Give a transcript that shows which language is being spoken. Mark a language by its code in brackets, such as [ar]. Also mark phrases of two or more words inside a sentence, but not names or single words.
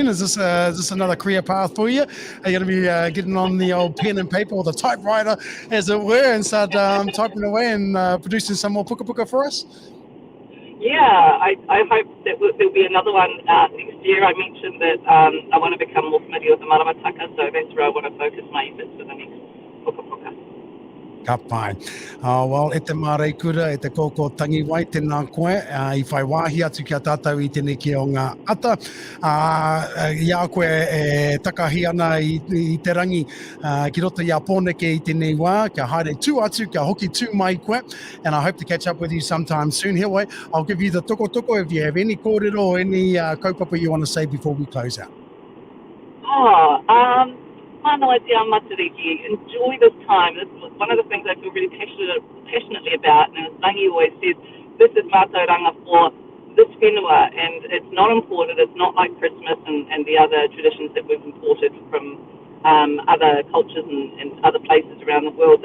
[en] Is this another career path for you? Are you going to be getting on the old pen and paper or the typewriter, as it were, and start typing away and producing some more Pukapuka for us? Yeah, I hope that there'll be another one next year. I mentioned that I want to become more familiar with the maramataka, so that's where I want to focus my efforts for the next Pukapuka. [mi] Ka pai. Well, e te mārei kura, e te kōkō tangi wai, tēnā koe, I whai wāhi atu kia tātou I tēnei ki o ngā ata. Ia koe e takahi ana I te rangi ki roto I a pōneke I tēnei wā, kia haere tū atu, kia hoki tū mai koe, [en] and I hope to catch up with you sometime soon. Here, wait, I'll give you the toko if you have any kōrero or any kaupapa you want to say before we close out. [mi] Whānau te matariki, [en] enjoy this time. This is one of the things I feel really passionately about, and as Rangi always says, this is mātauranga for this whenua, and it's not imported. It's not like Christmas and the other traditions that we've imported from other cultures and other places around the world.